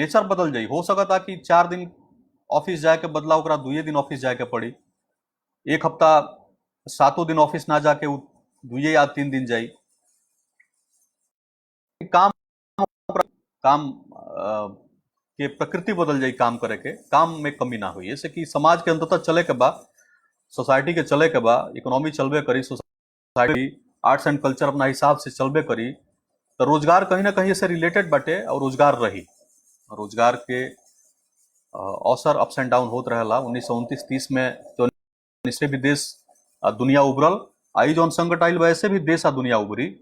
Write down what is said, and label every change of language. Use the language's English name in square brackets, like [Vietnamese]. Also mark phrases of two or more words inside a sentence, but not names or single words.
[Bhojpuri] नेचर बदल जाई, हो सकता कि 4 दिन ऑफिस जाए के बदला ओकरा 2 दिन ऑफिस जाए के पड़ी, एक हफ्ता 7 दिन ऑफिस ना जाके 2 या 3 दिन जाई। काम काम के प्रकृति बदल जाई, काम करे के, काम में कमी ना हुई। ऐसे कि समाज के अंततः चले के बा, सोसाइटी के चले के बा, इकोनॉमी चलबे करी, [English] society arts and culture [Bhojpuri] अपना हिसाब से चलबे करी, तो रोजगार कहीं ना कहीं से रिलेटेड बाटे और रोजगार रही। रोजगार के अवसर [English] ups and down [Bhojpuri] होत रहेला। 1929-30 में तो इससे भी देश दुनिया उभरल, आई जौन संकट आइल वैसे भी देश आ दुनिया उभरी।